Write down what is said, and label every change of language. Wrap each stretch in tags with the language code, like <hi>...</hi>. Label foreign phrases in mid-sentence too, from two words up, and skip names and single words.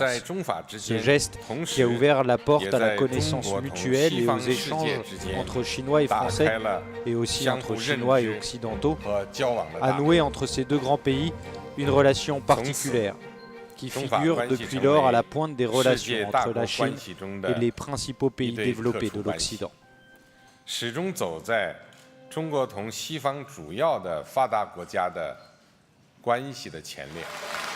<fr>Ce geste qui a ouvert la porte à la connaissance mutuelle et aux échanges entre Chinois et Français, et aussi entre Chinois et Occidentaux, a noué entre ces deux grands pays une relation particulière, qui figure depuis lors à la pointe des relations entre la Chine et les principaux pays développés de l'Occident.</fr> <zh>始终走在中国同西方主要的发达国家的关系的前列。</zh>